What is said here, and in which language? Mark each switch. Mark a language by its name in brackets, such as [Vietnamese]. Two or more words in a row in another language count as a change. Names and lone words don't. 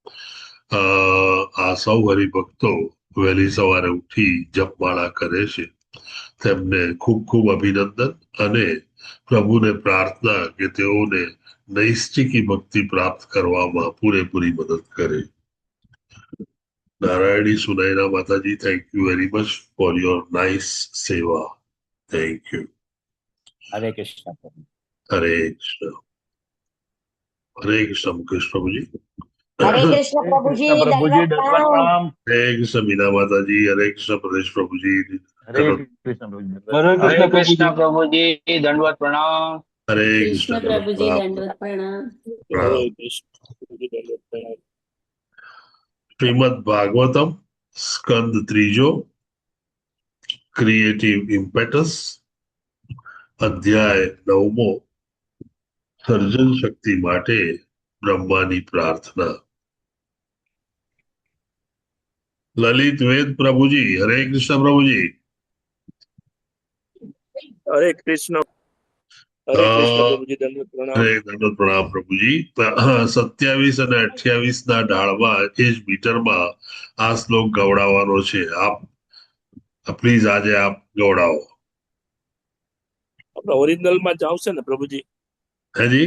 [Gujarati] આ સૌ હરિભક્તો વહેલી સવારે ઉઠી જપમાળા કરે છે તેમને ખૂબ ખૂબ અભિનંદન અને પ્રભુને પ્રાર્થના કે તેઓને નૈષ્ટિકી ભક્તિ પ્રાપ્ત કરવામાં પૂરેપૂરી મદદ કરે. [English] નારાયણી સુનયના માતાજી, thank you very much for your nice સેવા. thank you. [Gujarati] હરે કૃષ્ણ. હરે કૃષ્ણ. હરે કૃષ્ણ મુકેશ પ્રભુજી. [Hindi] हरे कृष्ण प्रभुजी कृष्ण प्रभुजी दंडवत दंडवत प्रणाम। प्रणाम। हरे कृष्ण मीना माता जी, हरे कृष्ण प्रदेश प्रभु जी, हरे दंडवत। कृष्ण प्रभुजी दंडवत हरे प्रणाम। हरे कृष्ण प्रभु जी दंडवत प्रणाम। हरे कृष्ण कृष्ण दंडवत प्रभु जी प्रणाम दंडवत प्रणाम। प्रणाम। हरे कृष्ण। [Gujarati] શ્રીમદ્ ભાગવતમ સ્કંદ ત્રીજો, [English] creative impetus, [Gujarati] અધ્યાય 9મો, સર્જન શક્તિ માટે બ્રહ્માની પ્રાર્થના. લલિત વેદ પ્રભુજી, હરે કૃષ્ણ પ્રભુજી. [Hindi] हरे कृष्ण प्रभु जी दंडवत प्रणाम। [Gujarati] હરે દંડવત પ્રણામ પ્રભુજી. 27 અને 28 ના ઢાળમાં એ જ મીટરમાં આ શ્લોક ગવડાવવાનો છે. આપ પ્લીઝ આજે આપ ગવડાવો. આપણે ઓરિજિનલ માં જ આવશે ને પ્રભુજી? હેજી,